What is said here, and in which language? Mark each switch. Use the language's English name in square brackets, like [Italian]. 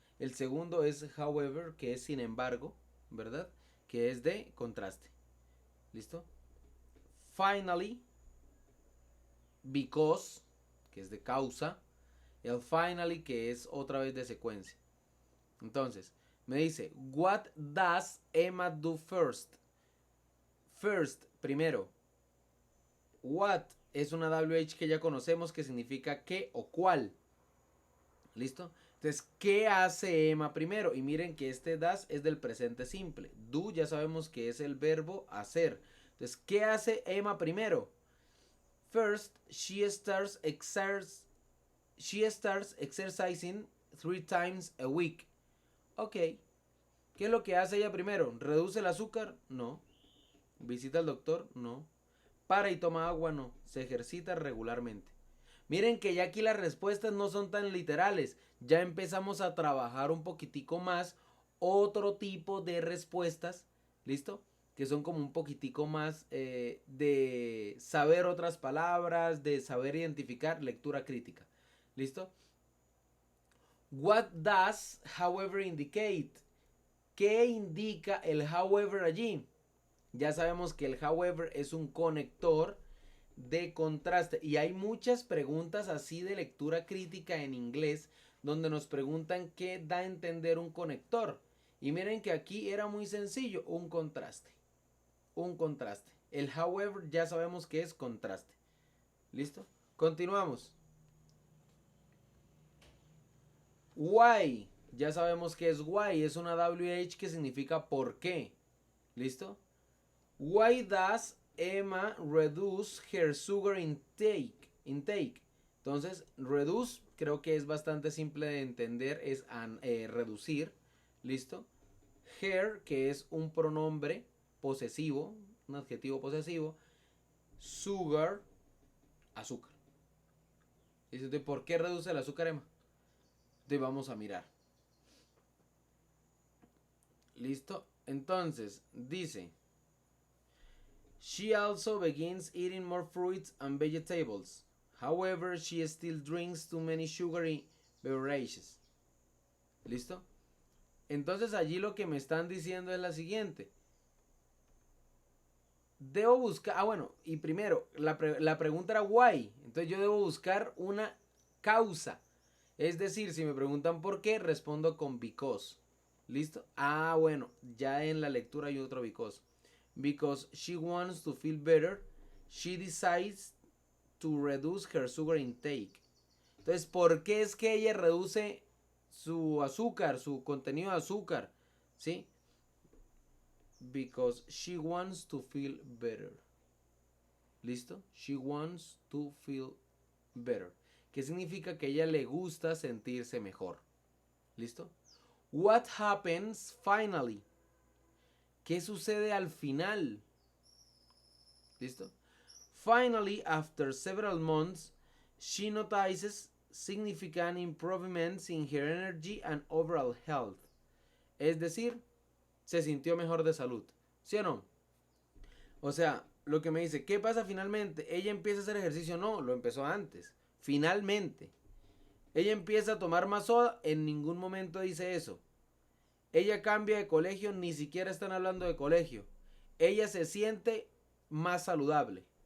[Spanish] El segundo es however, que es sin embargo, ¿verdad? Que es de contraste, ¿listo? Finally, because, que es de causa, el finally, que es otra vez de secuencia. Entonces, me dice, [English] what does Emma do first? [Spanish] First, primero. What es una WH que ya conocemos, que significa qué o cuál. ¿Listo? Entonces, ¿qué hace Emma primero? Y miren que este does es del presente simple. Do ya sabemos que es el verbo hacer. Entonces, ¿qué hace Emma primero? [English] First, she starts exercising 3 times a week. Ok. [Spanish] ¿Qué es lo que hace ella primero? ¿Reduce el azúcar? No. ¿Visita al doctor? No. ¿Para y toma agua? No. Se ejercita regularmente. Miren que ya aquí las respuestas no son tan literales. Ya empezamos a trabajar un poquitico más otro tipo de respuestas, ¿listo? Que son como un poquitico más de saber otras palabras, de saber identificar, lectura crítica, ¿listo? [English] What does however indicate? [Spanish] ¿Qué indica el however allí? Ya sabemos que el however es un conector de contraste y hay muchas preguntas así de lectura crítica en inglés donde nos preguntan qué da a entender un conector. Y miren que aquí era muy sencillo, un contraste. Un contraste. El however ya sabemos que es contraste. ¿Listo? Continuamos. Why. Ya sabemos que es why. Es una WH que significa por qué. ¿Listo? [English] Why does Emma reduce her sugar intake? [Spanish] Entonces, reduce creo que es bastante simple de entender, es reducir. ¿Listo? Her, que es un pronombre posesivo, un adjetivo posesivo. Sugar, azúcar. Dice, ¿por qué reduce el azúcar, Emma? Entonces vamos a mirar. ¿Listo? Entonces, dice, [English] she also begins eating more fruits and vegetables. However, she still drinks too many sugary beverages. [Spanish] ¿Listo? Entonces allí lo que me están diciendo es la siguiente. Debo buscar... Ah, bueno, y primero, la pregunta era why. Entonces yo debo buscar una causa. Es decir, si me preguntan por qué, respondo con because. ¿Listo? Ah, bueno, ya en la lectura hay otro because. [English] Because she wants to feel better, she decides to reduce her sugar intake. [Spanish] Entonces, ¿por qué es que ella reduce su azúcar, su contenido de azúcar? ¿Sí? [English] Because she wants to feel better. [Spanish] ¿Listo? [English] She wants to feel better. [Spanish] ¿Qué significa? Que a ella le gusta sentirse mejor. ¿Listo? [English] What happens finally? [Spanish] ¿Qué sucede al final? ¿Listo? [English] Finally, after several months, she notices significant improvements in her energy and overall health. [Spanish] Es decir, se sintió mejor de salud. ¿Sí o no? O sea, lo que me dice, ¿qué pasa finalmente? ¿Ella empieza a hacer ejercicio? No, lo empezó antes. Finalmente. Ella empieza a tomar más soda, en ningún momento dice eso. Ella cambia de colegio, ni siquiera están hablando de colegio. Ella se siente más saludable.